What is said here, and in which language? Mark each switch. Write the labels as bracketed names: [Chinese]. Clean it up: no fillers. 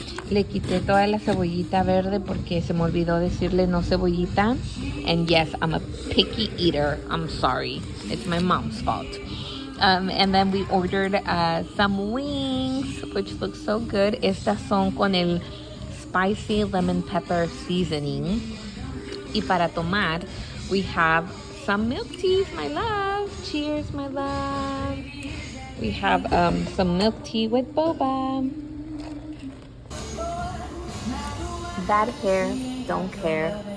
[Spanish] Le quité toda la cebollita verde porque se me olvidó decirle no cebollita. [English] And yes, I'm a picky eater. I'm sorry. It's my mom's fault. And then we ordered some wings, which look so good. [Spanish] Estas son con el [English] spicy lemon pepper seasoning. [Spanish] Y para tomar, [English] we have some milk teas, my love. Cheers, my love. We have some milk tea with boba. Bad hair, don't care.